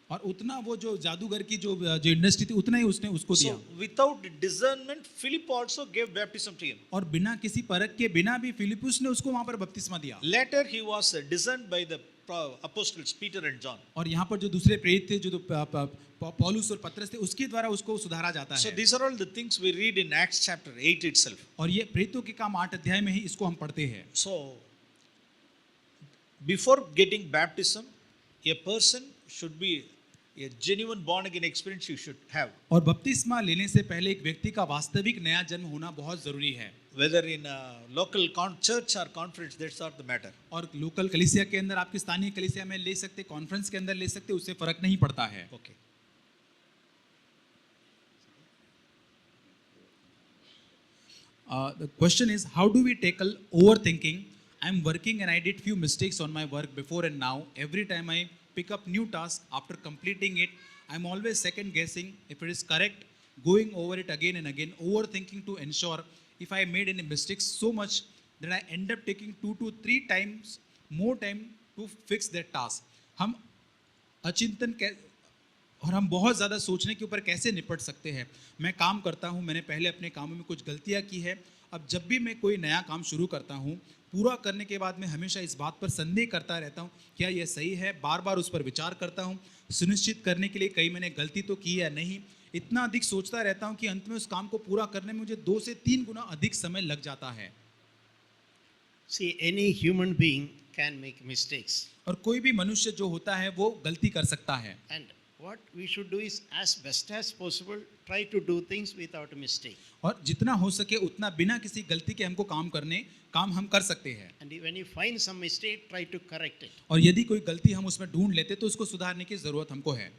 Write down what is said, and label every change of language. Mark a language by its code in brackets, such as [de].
[hi] और उतना वो जो जादूगर की जो इंडस्ट्री थी उतना ही उसने उसको दिया। [en] So without discernment, Philip also gave baptism to him. [hi] और बिना किसी परख के बिना भी फिलिपुस ने उसको वहां पर बपतिस्मा दिया। [en] Later he was discerned by the apostles Peter and John. [hi] और यहाँ पर जो दूसरे प्रेरित थे जो पौलुस और पतरस थे उसके द्वारा उसको सुधारा जाता [en] So [hi] है। [en] these are all the things we read in Acts chapter 8 itself. [hi] और ये प्रेरितों के काम 8 अध्याय में ही इसको हम पढ़ते हैं। [en] So before getting baptism, a person should be a genuine born again experience you should have. [hi] और बपतिस्मा लेने से पहले एक व्यक्ति का वास्तविक नया जन्म होना बहुत जरूरी है। [en] Whether in a local church or conference, that's not the matter. [hi] और लोकल कलीसिया के अंदर आपकी स्थानीय कलीसिया में ले सकते, कॉन्फ्रेंस के अंदर ले सकते, उससे फर्क नहीं पड़ता है। [en] Okay. The question is, how do we tackle overthinking? I'm working and I did few mistakes on my work before and now. Every time I pick up new task, after completing it, I'm always second guessing if it is correct, going over it again and again, overthinking to ensure if I made any mistakes so much that I end up taking 2 to 3 times more time to fix that task. [hi] हम अचिंतन और हम बहुत ज़्यादा सोचने के ऊपर कैसे निपट सकते हैं। मैं काम करता हूँ, मैंने पहले अपने कामों में कुछ गलतियाँ की है, अब जब भी मैं कोई नया काम शुरू करता हूँ पूरा करने के बाद मैं हमेशा इस बात पर संदेह करता रहता हूँ क्या यह सही है, बार बार उस पर विचार करता हूँ सुनिश्चित करने के लिए कहीं मैंने गलती तो की या नहीं। इतना अधिक सोचता रहता हूँ कि अंत में उस काम को पूरा करने में मुझे 2 से 3 गुना अधिक समय लग जाता है। [en] See, any human being can make mistakes. [hi] और कोई भी मनुष्य जो होता है वो गलती कर सकता है। [en] And what we should do is, as best as possible, try to do things without a mistake. [hi] और जितना हो सके उतना बिना किसी गलती के हमको काम हम कर सकते हैं। [en] And when you find some mistake, try to correct it. [hi] और यदि कोई गलती हम उसमें ढूंढ लेते तो उसको सुधारने की जरूरत हमको है।